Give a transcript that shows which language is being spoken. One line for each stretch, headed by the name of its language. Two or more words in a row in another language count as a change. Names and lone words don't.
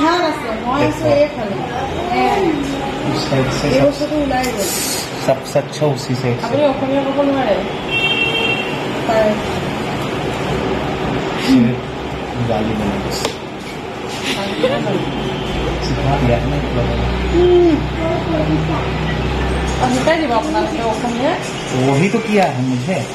Hindi: उस साइड से सबसे अच्छा उसी साइड से गाली बना सिखा दिया ना
Assamese: শিকাই দিব আপোনালোকে অসমীয়া
Hindi: वही तो किया है मुझे